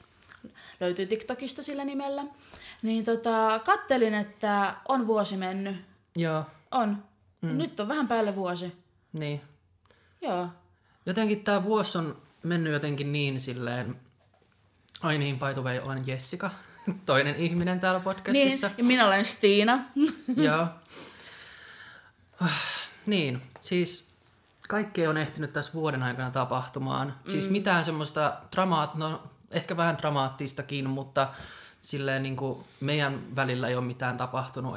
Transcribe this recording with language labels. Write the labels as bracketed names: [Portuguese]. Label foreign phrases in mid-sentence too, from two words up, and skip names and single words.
[Finnish] Löytyy TikTokista sillä nimellä. Niin kattelin, että on vuosi mennyt. Joo. On. Nyt on vähän päälle vuosi. Niin. Joo. Jotenkin tää vuosi on mennyt jotenkin niin silleen... Ai niin, [English] by the way, [Finnish] olen Jessica. Toinen ihminen täällä podcastissa. Niin, ja minä olen Stiina. Joo. Niin, siis kaikki on ehtinyt tässä vuoden aikana tapahtumaan. Siis mitään semmoista ehkä vähän dramaattistakin, mutta silleen niin kuin meidän välillä ei ole mitään tapahtunut.